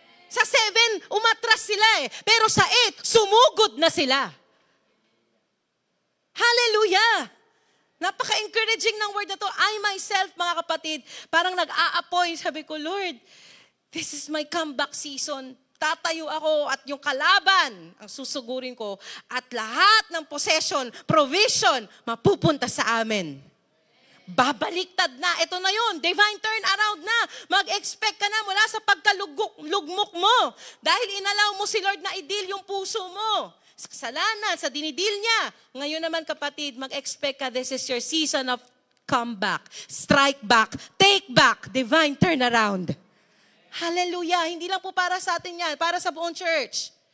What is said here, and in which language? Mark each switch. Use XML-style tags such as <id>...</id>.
<tl>Sa 7, umatras sila eh. Pero sa 8, sumugod na sila. Hallelujah! Napaka-encouraging ng word na to.</tl> <en>I myself,</en> <tl>mga kapatid, parang nag-a-appoint. Sabi ko,</tl> <en>Lord, this is my comeback season.</en> <tl>Tatayo ako at yung kalaban ang susugurin ko at lahat ng possession, provision, mapupunta sa amin. Babaliktad na. Ito na yun. Divine turnaround na. Mag-expect ka na mula sa pagkalugmok mo. Dahil inalaw mo si Lord na i-deal yung puso mo. Sa kasalanan, sa dinidil niya. Ngayon naman kapatid, mag-expect ka,</tl> <en>this is your season of comeback, strike back, take back, divine turnaround. Hallelujah!</en> <tl>Hindi lang po para sa atin yan, para sa buong church.</tl>